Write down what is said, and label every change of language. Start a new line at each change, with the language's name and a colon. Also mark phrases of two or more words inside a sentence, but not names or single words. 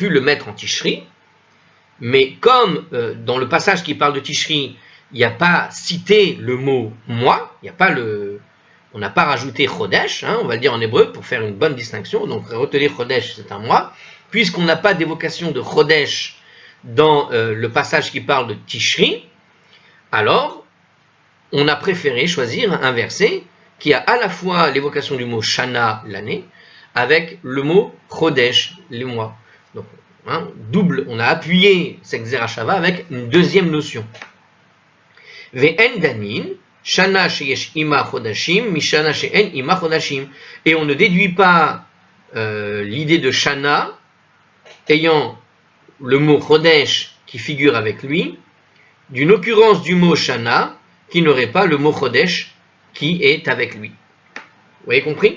French: pu le mettre en Tishri, mais comme dans le passage qui parle de Tishri, il n'y a pas cité le mot mois, il n'y a pas on n'a pas rajouté Chodesh, on va le dire en hébreu pour faire une bonne distinction, donc retenir Chodesh c'est un mois, puisqu'on n'a pas d'évocation de Chodesh dans le passage qui parle de Tishri, alors on a préféré choisir un verset qui a à la fois l'évocation du mot Shana, l'année, avec le mot Chodesh, les mois. Donc, double, on a appuyé cette Xerashava avec une deuxième notion.
Hebrew: ואין דנין שנה שיש עמה חדשים משנה שאין עמה חדשים.
French: Et on ne déduit pas l'idée de Shana ayant le mot Chodesh qui figure avec lui, d'une occurrence du mot Shana qui n'aurait pas le mot Chodesh qui est avec lui. Vous avez compris?